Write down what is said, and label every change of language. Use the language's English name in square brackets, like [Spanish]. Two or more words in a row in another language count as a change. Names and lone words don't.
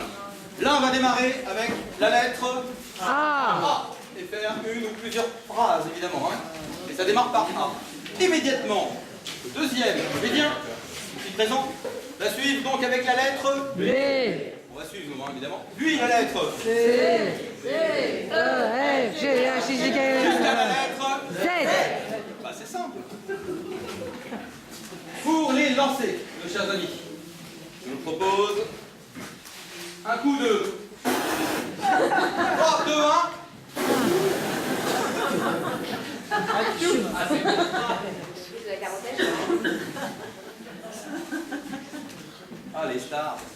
[French] L'un va démarrer avec la lettre A et faire une ou plusieurs phrases, évidemment. Hein. Et ça démarre par A. Immédiatement, le deuxième comédien, ici présent, va suivre donc avec la lettre B. On va suivre, nous, évidemment. Puis la lettre C. E, F, G, H, I, J, K, L, M, N, O, P, Q, R, S, T, U, V, W, X, Y, Z. Jusqu'à la lettre Z. Bah, c'est simple. Pour les lancer, mes chers amis, je vous propose un coup de 3, 2, 1. Ah, les stars.